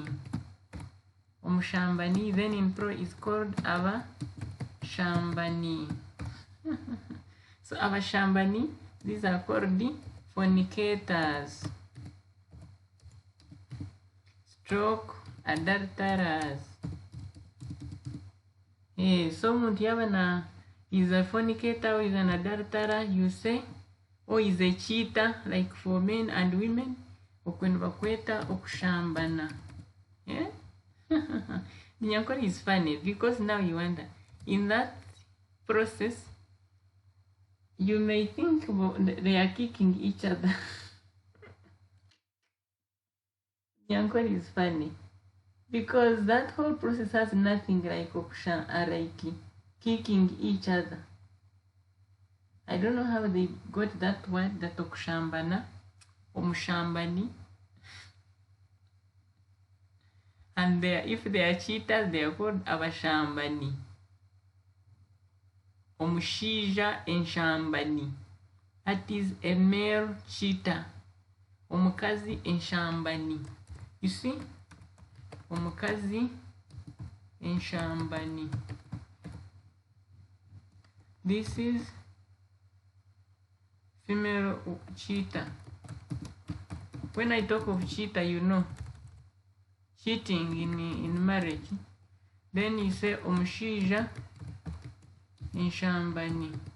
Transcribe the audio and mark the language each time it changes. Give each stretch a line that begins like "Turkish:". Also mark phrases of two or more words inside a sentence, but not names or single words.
English: Omushambani, then in pro is called abashambani. So abashambani, these are called the fornicators, stroke adulterers. So
Nyankole: muntu yabana
English: is a fornicator or is an adulterer, you say, or is a cheater, like for men and women,
Nyankole: okwenu bakweta okushambana.
English: Yeah? Runyankore is funny because now you wonder, in that process, you may think they are kicking each other. Runyankore is funny because that whole process has nothing like kicking each other. I don't know how they got that word, that
Nyankole: okushambana, omushambani.
English: And if they are cheaters, they are called abashambani.
Nyankole: Omushija enshambani.
English: That is a male cheater.
Nyankole: Omukazi enshambani.
English: You see?
Nyankole: Omukazi enshambani.
English: This is female cheater. When I talk of cheater, you know, cheating in marriage. Then you say
Nyankole: omushija enshambani.